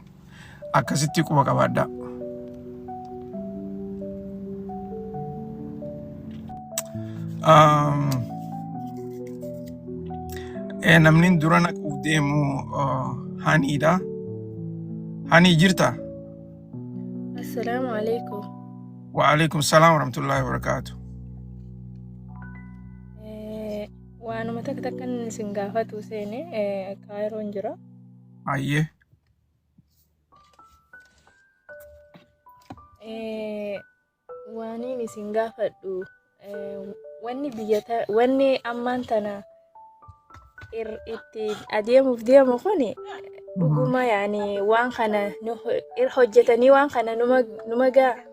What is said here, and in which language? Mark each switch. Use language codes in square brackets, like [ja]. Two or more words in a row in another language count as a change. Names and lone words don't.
[om] Akkasitti quba qabaadhaa. Namni dura naquuf deemu Haniidha. Hani jirta? [ar] السلام عليكم. وعليكم السلام ورحمة الله وبركاته. [om] Waanuma takkan isin gaafatu seene Kaayiroon jira. Ayyee. Waaniin isin gaafadhu wanni ammaan tana itti adeemuuf deemu kuni dhuguma yaani waan kana hojjetanii waan kana numa gaa.